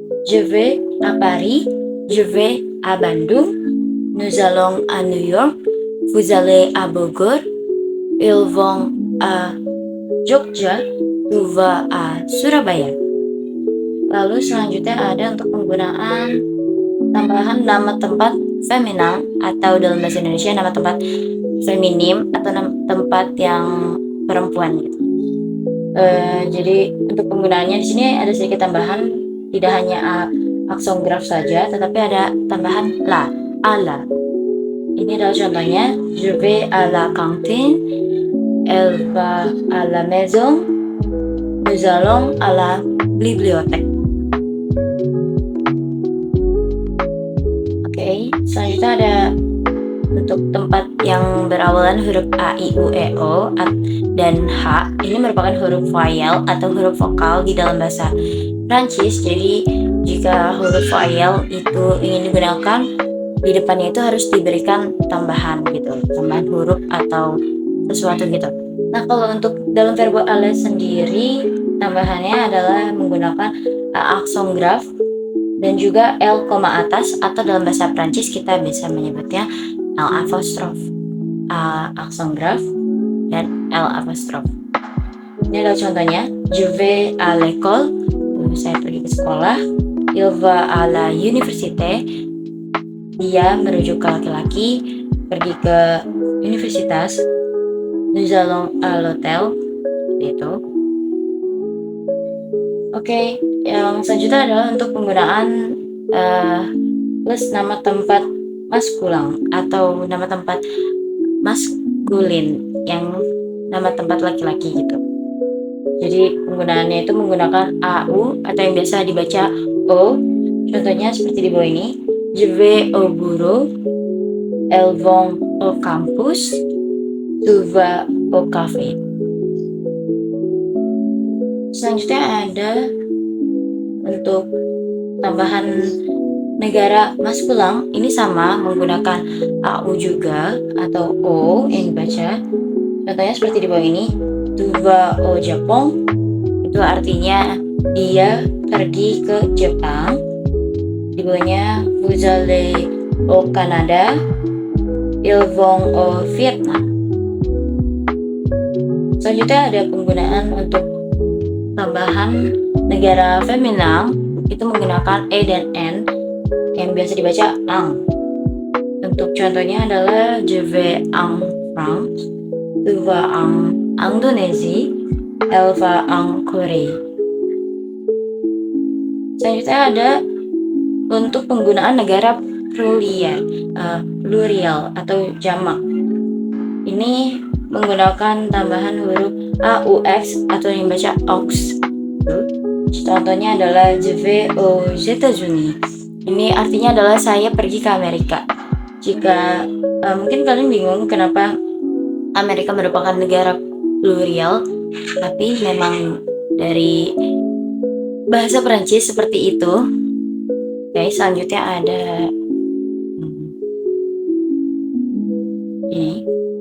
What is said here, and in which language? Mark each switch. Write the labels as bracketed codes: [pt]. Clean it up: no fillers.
[fr] Je vais à Paris, je vais à Bandung, nous allons à New York, vous allez à Bogor, ils vont à Jogja, tu vas à Surabaya. [id] Lalu selanjutnya ada untuk penggunaan tambahan nama tempat feminim atau dalam bahasa Indonesia nama tempat feminim atau tempat yang perempuan gitu. Jadi untuk penggunaannya di sini ada sedikit tambahan, tidak hanya accent grave saja, tetapi ada tambahan la, ala. Ini adalah contohnya. [fr] Je vais à la cantine, elle va à la maison, nous allons à la bibliothèque. [id] Oke, selanjutnya ada untuk tempat yang berawalan huruf A, I, U, E, O dan H. Ini merupakan huruf vowel atau huruf vokal di dalam bahasa Prancis. Jadi jika huruf vowel itu ingin digunakan, di depannya itu harus diberikan tambahan gitu, tambahan huruf atau sesuatu gitu. Nah, kalau untuk dalam verbe aller sendiri, tambahannya adalah menggunakan accent grave dan juga L koma atas, atau dalam bahasa Prancis kita bisa menyebutnya L apostrophe, accent grave dan L apostrophe. Ini adalah contohnya. [fr] Je vais à l'école, [id] saya pergi ke sekolah. [fr] Il va à la université, [id] dia merujuk ke laki-laki, pergi ke universitas. [fr] Nous allons à l'hôtel, itu. [id] Oke, yang selanjutnya adalah untuk penggunaan plus nama tempat maskulang atau nama tempat maskulin yang nama tempat laki-laki gitu. Jadi penggunaannya itu menggunakan AU atau yang biasa dibaca O. Contohnya seperti di bawah ini. [fr] Je vais au bureau, elles vont au campus, tu vas au café. [id] Selanjutnya ada untuk tambahan negara maskulang, ini sama menggunakan AU juga atau O yang dibaca. Contohnya seperti di bawah ini. [fr] Tu vas au Japon, [id] itu artinya dia pergi ke Jepang. [fr] Di bawahnya vous allez au Canada, ils vont au Vietnam. [id] Selanjutnya ada penggunaan untuk tambahan negara feminan, itu menggunakan E dan N yang biasa dibaca ang. [fr] Untuk contohnya adalah je vais en France, tu vas en Indonesia, elle va en Korea. [id] Selanjutnya ada untuk penggunaan negara plurial atau jamak. Ini menggunakan tambahan huruf AUX atau yang baca AUX. [fr] Contohnya adalah je vais aux États-Unis. [id] Ini artinya adalah saya pergi ke Amerika. Jika mungkin kalian bingung kenapa Amerika merupakan negara plurial, tapi memang dari bahasa Perancis seperti itu. Oke, selanjutnya ada ini.